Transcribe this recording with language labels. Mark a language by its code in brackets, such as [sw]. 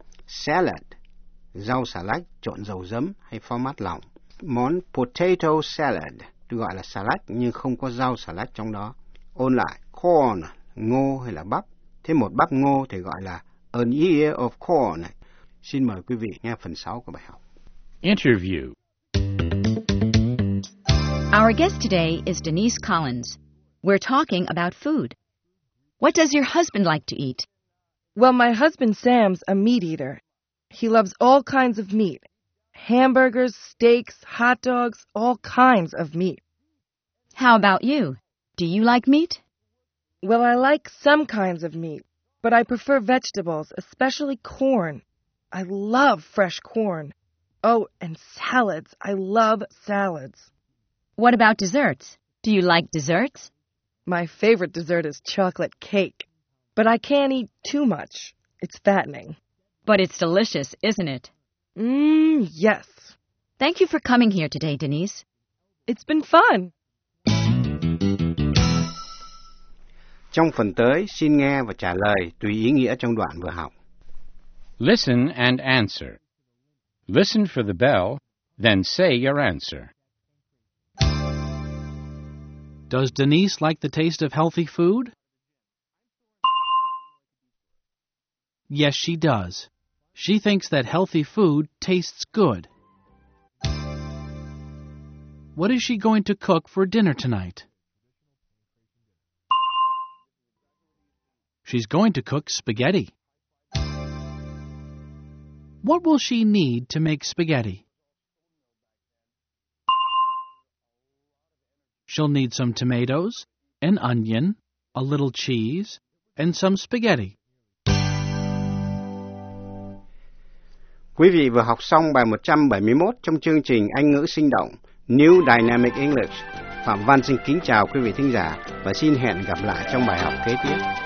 [vi] Salad, rau xà lách trộn dầu giấm hay phô mát lỏng. Món potato salad, gọi là xà lách nhưng không có rau xà lách trong đó. Ôn lại, corn, ngô hay là bắp. Thế một bắp ngô thì gọi là [en] an ear of corn. [vi] Xin mời quý vị nghe phần 6 của bài học. [en] Interview. Our guest today is Denise Collins. We're talking about food. What does your husband like to eat? Well, my husband Sam's a meat eater. He loves all kinds of meat. Hamburgers, steaks, hot dogs, all kinds of meat. How about you? Do you like meat? Well, I like some kinds of meat, but I prefer vegetables, especially corn. I love fresh corn. Oh, and salads. I love salads. What about desserts? Do you like desserts? My favorite dessert is chocolate cake. But I can't eat too much. It's fattening. But it's delicious, isn't it? Yes. Thank you for coming here today, Denise. It's been fun. [vi] Trong phần tới, xin nghe và trả lời tùy ý nghĩa trong đoạn vừa học. [en] Listen and answer. Listen for the bell, then say your answer. Does Denise like the taste of healthy food? Yes, she does. She thinks that healthy food tastes good. What is she going to cook for dinner tonight? She's going to cook spaghetti. What will she need to make spaghetti? She'll need some tomatoes, an onion, a little cheese, and some spaghetti. [vi] Quý vị vừa học xong bài 171 trong chương trình Anh ngữ sinh động New Dynamic English. Phạm Văn xin kính chào quý vị thính giả và xin hẹn gặp lại trong bài học kế tiếp.